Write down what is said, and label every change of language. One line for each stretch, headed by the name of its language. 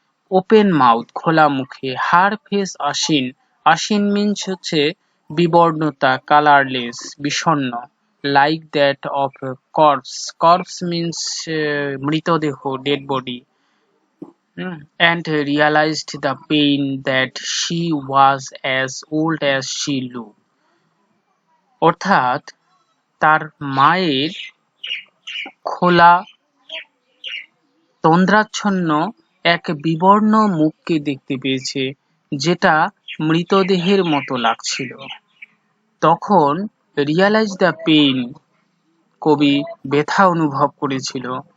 English: Open mouth, খোলা মুখে। Her face ashen, ashen means হচ্ছে বিবর্ণতা, কালারলেস, বিষণ্ণ। Like that of corpse, corpse means মৃতদেহ, dead body. And realized the pain that she was as old as she looked.
Bangla: অর্থাৎ তার মায়ের খোলা তন্দ্রাচ্ছন্ন এক বিবর্ণ মুখকে দেখতে পেয়েছে যেটা মৃতদেহের মতো লাগছিল। তখন রিয়ালাইজ দ্য পেইন, কবি ব্যথা অনুভব করেছিল।